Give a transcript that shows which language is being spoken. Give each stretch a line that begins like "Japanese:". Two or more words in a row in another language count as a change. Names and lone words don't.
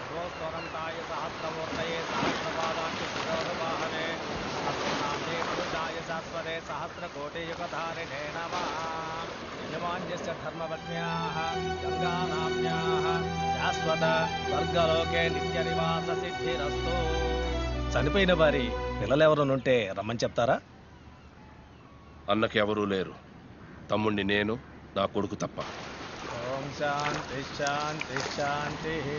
Sanskrit: सहस्रनमस्तुभ्यं सहस्रमूर्तये सहस्रपादाख्य शिरोरुवाहने सहस्रनाम्ने पुरुषाय शाश्वते सहस्रकोटियुगधारिणे नमः। यजमान्यस्य धर्मपत्न्याः गङ्गानाम्न्याः शाश्वत स्वर्गलोके नित्य निवास सिद्धिरस्तु.
Telugu: చనిపోయిన వారి పిల్లలెవరునుంటే రమ్మని చెప్తారా? అన్నకి ఎవరూ లేరు. తమ్ముణ్ణి నేను, నా కొడుకు తప్ప.
Sanskrit: ओं शान्ति शान्ति शान्ति.